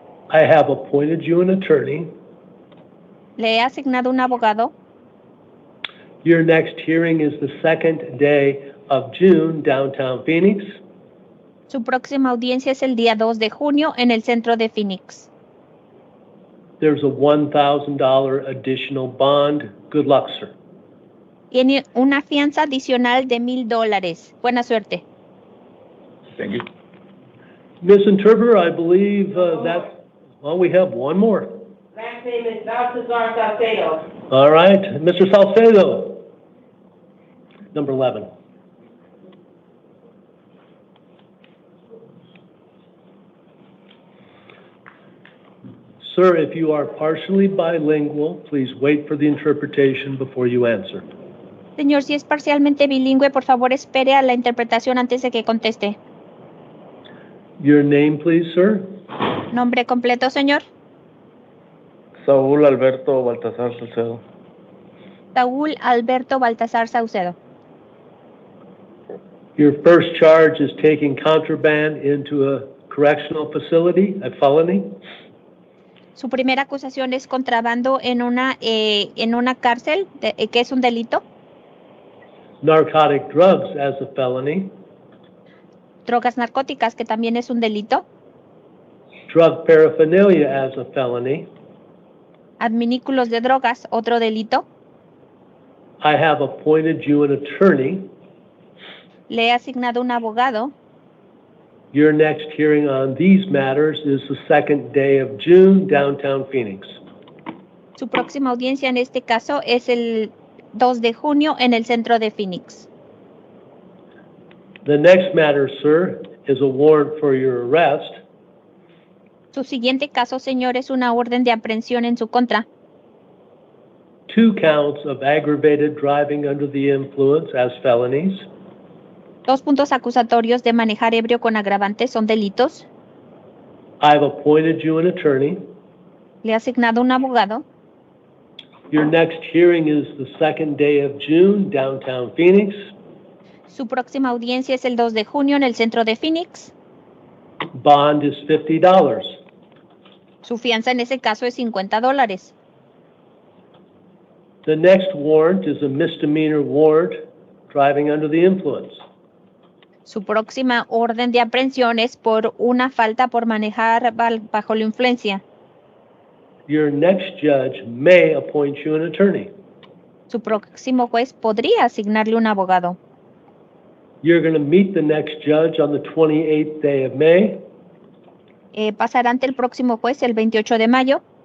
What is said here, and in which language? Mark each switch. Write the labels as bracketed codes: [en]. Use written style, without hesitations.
[en] I have appointed you an attorney. [es] Le he asignado un abogado. [en] Your next hearing is the 2nd day of June, downtown Phoenix. [es] Su próxima audiencia es el día 2 de junio en el centro de Phoenix. [en] There's a $1,000 additional bond. Good luck, sir. [es] Tiene una fianza adicional de $1,000. Buena suerte. [en] Thank you. Miss Interpreter, I believe we have one more. Last name is Baltazar Salcedo. All right, Mr. Salcedo, number 11. Sir, if you are partially bilingual, please wait for the interpretation before you answer. [es] Señor, si es parcialmente bilingüe, por favor espere a la interpretación antes de que conteste. [en] Your name, please, sir? [es] Nombre completo, señor. Saúl Alberto Baltasar Salcedo. Saúl Alberto Baltasar Saucedo. [en] Your first charge is taking contraband into a correctional facility, a felony. [es] Su primera acusación es contrabando en una cárcel, que es un delito. [en] Narcotic drugs as a felony. [es] Drogas narcóticas, que también es un delito. [en] Drug paraphernalia as a felony. [es] Adminículos de drogas, otro delito. [en] I have appointed you an attorney. [es] Le he asignado un abogado. [en] Your next hearing on these matters is the 2nd day of June, downtown Phoenix. [es] Su próxima audiencia en este caso es el 2 de junio en el centro de Phoenix. [en] The next matter, sir, is a warrant for your arrest. [es] Su siguiente caso, señor, es una orden de aprehensión en su contra. [en] 2 counts of aggravated driving under the influence as felonies. [es] 2 puntos acusatorios de manejar ebrio con agravantes son delitos. [en] I've appointed you an attorney. [es] Le he asignado un abogado. [en] Your next hearing is the 2nd day of June, downtown Phoenix. [es] Su próxima audiencia es el 2 de junio en el centro de Phoenix. [en] Bond is $50. [es] Su fianza en ese caso es $50. [en] The next warrant is a misdemeanor warrant, driving under the influence. [es] Su próxima orden de aprehensión es por una falta por manejar bajo la influencia. [en] Your next judge may appoint you an attorney. [es] Su próximo juez podría asignarle un abogado. [en] You're going to meet the next judge on the 28th day of May. [es] Pasará ante el próximo juez el 28 de mayo.